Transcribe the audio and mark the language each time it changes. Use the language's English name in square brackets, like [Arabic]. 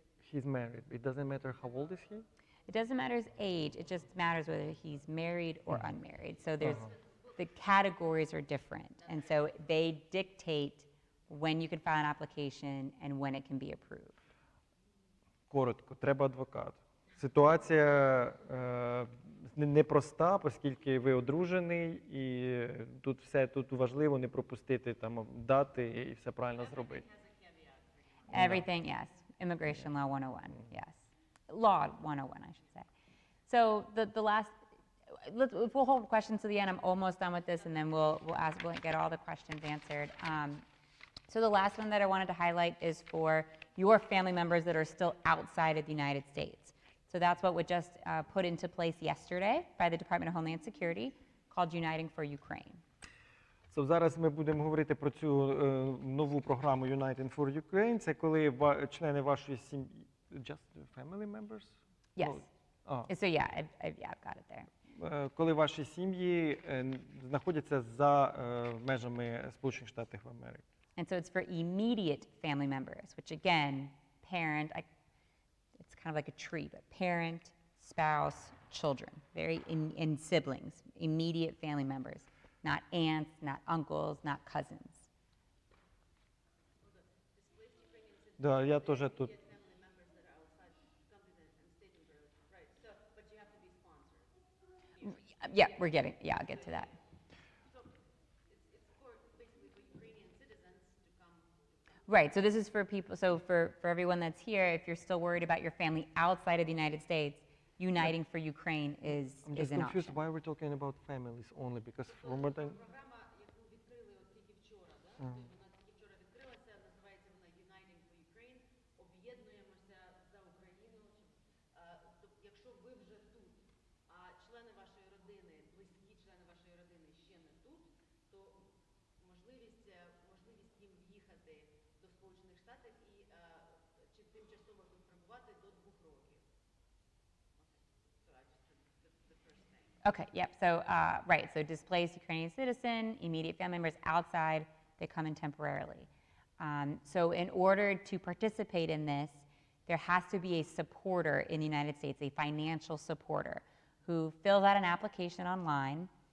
[English] He's married. It doesn't matter how old is he? It doesn't matter his age, it just matters whether he's married or unmarried. So there's, the categories are different. And so they dictate when you can file an application and when it can be approved. [Ukrainian] Коротко, треба адвокат. Ситуація непроста, оскільки ви одружений, і тут важливо не пропустити там дати і все правильно зробити. [English] Everything, yes. Immigration law 101, yes. Law 101, I should say. So the last, we'll hold questions to the end. I'm almost done with this, and then we'll get all the questions answered. So the last one that I wanted to highlight is for your family members that are still outside of the United States. So that's what was just put into place yesterday by the Department of Homeland Security, called Uniting for Ukraine. [Ukrainian] Зараз ми будемо говорити про цю нову програму United for Ukraine. Це коли члени вашої сім'ї, [English] just family members? Yes. So yeah, I've got it there. [Ukrainian] Коли ваші сім'ї знаходяться за межами Сполучених Штатів Америки. [English] And so it's for immediate family members, which again, parent, it's kind of like a tree, but parent, spouse, children, and siblings, immediate family members, not aunts, not uncles, not cousins. [Ukrainian] Да, я теж тут. [English] Yeah, I'll get to that. Right, so this is for people, so for everyone that's here, if you're still worried about your family outside of the United States, uniting for Ukraine is I'm just an confused option. why we're talking about families only, because from what I... [Ukrainian] Програма, яку відкрили от тільки вчора, да? Вона тільки вчора відкрилася, називається вона Uniting for Ukraine, об'єднуємося за Україну. Тобто, якщо ви вже тут, а члени вашої родини, близькі члени вашої родини ще не тут, то можливість їм в'їхати до Сполучених Штатів і чи тимчасово тут перебувати до 2 років. [English] Okay, yep, so, right, so displaced Ukrainian citizen, immediate family members outside, they come in temporarily. So in order to participate in this, there has to be a supporter in the United States, a financial supporter, who fills out an application online.